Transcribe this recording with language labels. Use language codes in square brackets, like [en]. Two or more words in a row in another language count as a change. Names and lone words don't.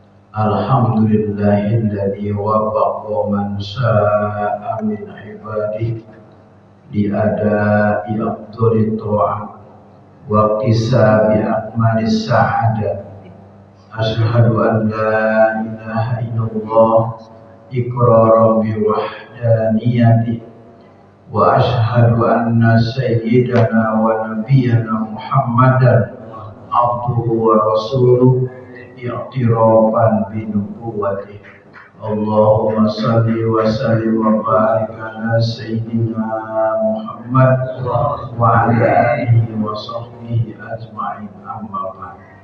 [ar] الحمد لله الذي وفق من شاء من عباده لأداء أفضل الطاعات واكتساب أكمل السعادة. أشهد أن لا إله إلا الله إقرارا بوحدانيته وأشهد أن سيدنا ونبينا محمدا عبده ورسوله اعترافا بنبوته. اللهم صل وسلم وبارك على سيدنا محمد وعلى آله وصحبه أجمعين أما بعد.